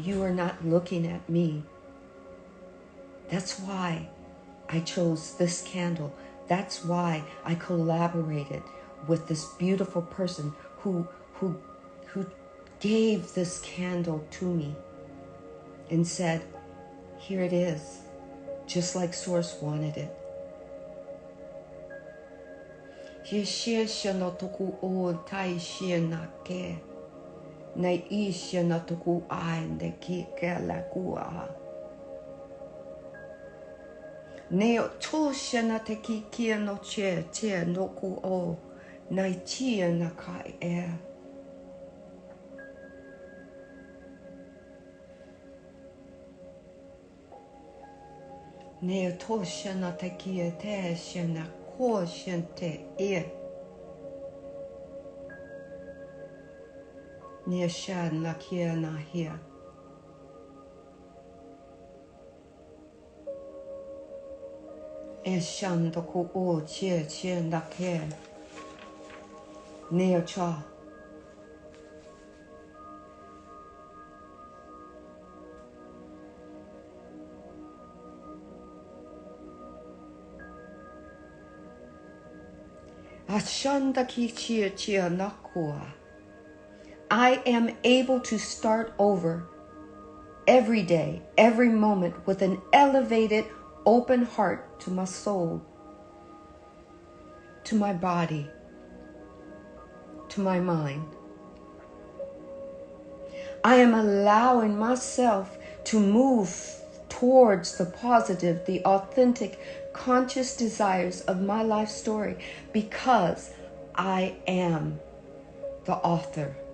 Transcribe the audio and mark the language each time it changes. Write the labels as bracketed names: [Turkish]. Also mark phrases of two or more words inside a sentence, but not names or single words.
[English] You are not looking at me. That's why I chose this candle. That's why I collaborated with this beautiful person who gave this candle to me and said, here it is, just like Source wanted it. Neo toshana te ki kia no che no ku o nai chia na kai e. Neo toshana te kia te shana ko shente e. Neo shan na kia na hia. E shan do ku o che na ke. Neo cha. Ashanda ki chia nakua. I am able to start over every day, every moment with an elevated, open heart to my soul, to my body, to my mind. I am allowing myself to move towards the positive, the authentic, conscious desires of my life story because I am the author.